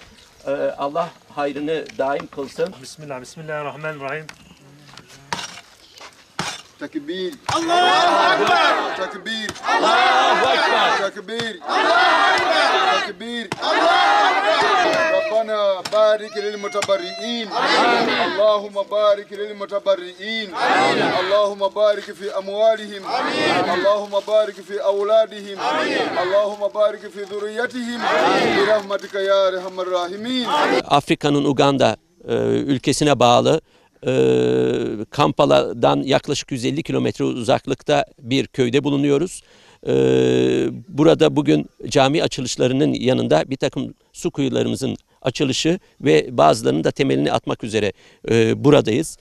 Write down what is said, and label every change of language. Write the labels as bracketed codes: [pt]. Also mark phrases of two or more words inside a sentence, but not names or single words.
[tr] Allah hayrını daim kılsın. [ar] Bismillahirrahmanirrahim. تكبير. الله أكبر. تكبير. الله أكبر. تكبير. الله أكبر. تكبير. الله أكبر. ربنا بارك للمتبرعين. Amin. اللهم بارك للمتبرعين. Amin. اللهم بارك في أموالهم. Amin. اللهم بارك في أولادهم. Amin. اللهم بارك في ذرياتهم. آمين. برحمتك يا أرحم الراحمين. [tr] Afrika'nın Uganda ülkesine bağlı Kampala'dan yaklaşık 150 kilometre uzaklıkta bir köyde bulunuyoruz. Burada bugün cami açılışlarının yanında bir takım su kuyularımızın açılışı ve bazılarının da temelini atmak üzere buradayız.